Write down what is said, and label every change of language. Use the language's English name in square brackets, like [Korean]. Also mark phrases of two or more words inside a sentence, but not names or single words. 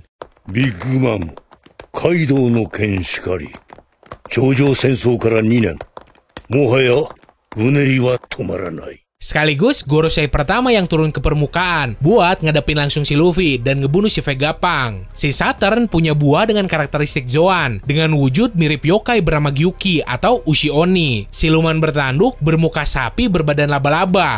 [Japanese] Big Mom, カイドウの件しかり. 頂上戦争から2年. もはや、うねりは止まらない. [Indonesian] Sekaligus Gorosei pertama yang turun ke permukaan buat ngadepin langsung si Luffy dan ngebunuh si Vegapunk. Si Saturn punya buah dengan karakteristik Zoan dengan wujud mirip yokai bernama Gyuki atau Ushi Oni. Siluman bertanduk bermuka sapi berbadan laba-laba.